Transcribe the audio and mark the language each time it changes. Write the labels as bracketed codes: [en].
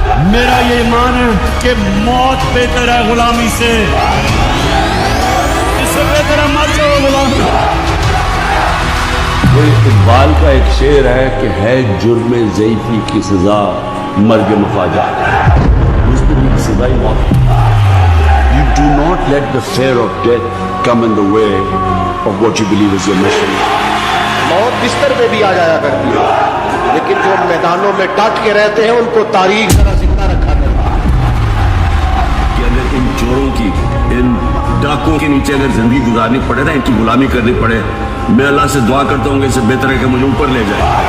[hi] मेरा ये ईमान है कि मौत बेहतर है गुलामी से, इससे बेहतर है मर जाओ गुलाम। वो इकबाल का एक शेर है कि है जुर्म ज़ईफ़ी की सजा मर्ग मुफाजा, मुस्तक़िल की सजा ही मौत। [en] You do not let the fear of death come in the way of what you believe is your mission. [hi] मौत बिस्तर पे भी आ जाया करती है, लेकिन जो मैदानों में डट के रहते हैं उनको तारीख जरा जिंदा रखा करता है। कि अगर इन चोरों की, इन डाकुओं के नीचे अगर जिंदगी गुजारनी पड़े ना, इनकी गुलामी करनी पड़े, मैं अल्लाह से दुआ करता हूँ कि इससे बेहतर है कि मुझे ऊपर ले जाए।